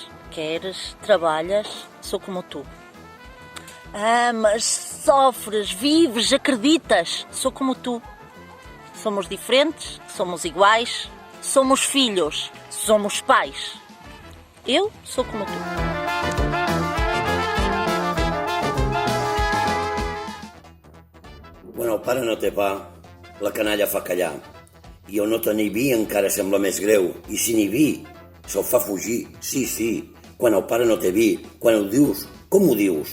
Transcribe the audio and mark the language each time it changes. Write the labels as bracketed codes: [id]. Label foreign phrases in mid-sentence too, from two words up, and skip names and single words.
[pt] Queres, trabalhas. Sou como tu. Amas, sofres, vives, acreditas. Sou como tu. Somos diferentes, somos iguais, somos filhos, somos pais. Eu sou como tu. [ca] Quan el pare no té pa, la canalla fa callar. I el no tenir vi encara sembla més greu. I si ni vi, se'l fa fugir. Sí, sí, quan el pare no té vi, quan ho dius, com ho dius?